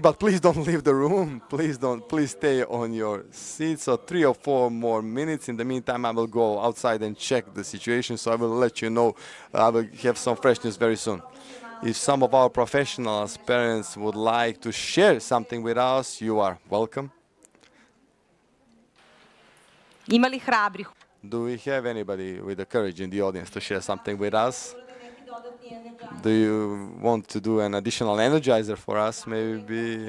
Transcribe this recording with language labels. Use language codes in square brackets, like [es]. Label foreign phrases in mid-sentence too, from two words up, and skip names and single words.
[en] But please don't leave the room. Please stay on your seats. So 3 or 4 more minutes. In the meantime, I will go outside and check the situation. So I will let you know. I will have some fresh news very soon. If some of our professionals, parents would like to share something with us, you are welcome. [sr] Ima li hrabrih? [en] Do we have anybody with the courage in the audience to share something with us? Do you want to do an additional energizer for us, maybe?